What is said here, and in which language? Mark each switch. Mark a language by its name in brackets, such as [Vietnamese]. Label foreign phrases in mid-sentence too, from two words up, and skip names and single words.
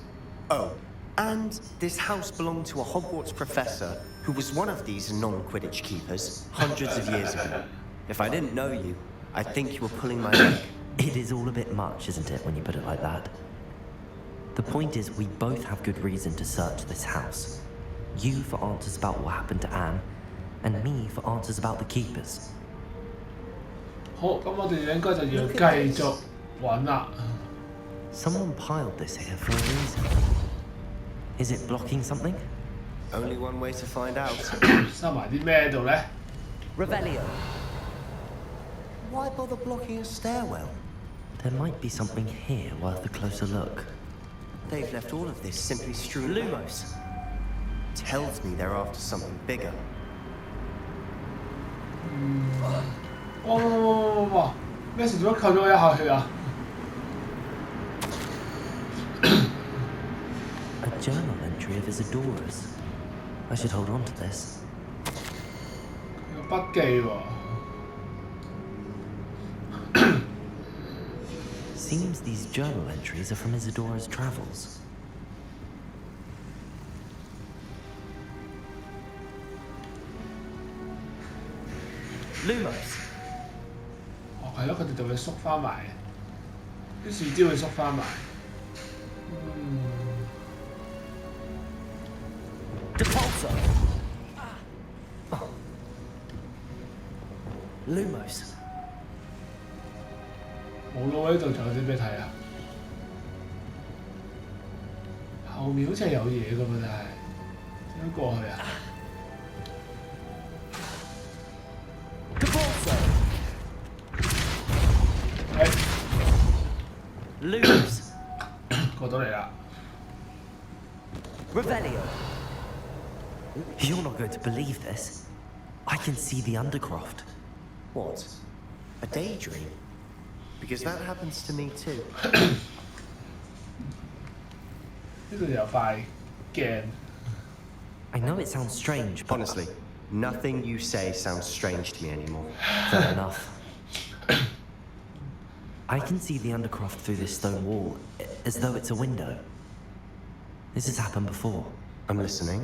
[English] Oh, and this house belonged to a Hogwarts professor who was one of these non-Quidditch keepers hundreds of years ago. If I didn't know you, I think you were pulling my leg. It is all a bit much, isn't it, when you put it like that? The point is, we both have good reason to search this house. You for answers about what happened to Anne, and me for answers about the keepers. [Cantonese] 好，咁我哋應該就要繼續揾啦。 [English] Someone piled this here for a reason. Is it blocking something? Only one way to find out. [Cantonese] 收埋啲咩喺度咧？ [English] Revelio. Why bother blocking a stairwell? There might be something here worth a closer look. They've left all of this simply strewn Lumos. Tells me they're after something bigger. [Cantonese] 哇！咩事做乜扣咗我一下血啊？ [English] A journal entry of Isadora's. I should hold on to this. [Cantonese] 有筆記喎。 [English] Seems these journal entries are from Isadora's travels. Lumos. [Cantonese] 哦，係咯，佢哋就會縮翻埋，啲樹枝會縮翻埋。 [English] Depulso. Lumos. [Cantonese] 冇咯，呢度仲有啲咩睇啊？後面好似係有嘢㗎嘛，但係點樣過去啊？ [English] Depulso. [Cantonese] 係 [English] Lumos. [Cantonese] 過到嚟啦。 [English] Revelio. You're not going to believe this. I can see the Undercroft. What? A daydream? Because that happens to me too. [Cantonese] 呢度有塊鏡。 [English] I know it sounds strange, but Honestly, nothing you say sounds strange to me anymore. fair enough. I can see the Undercroft through this stone wall, as though it's a window. This has happened before. I'm listening.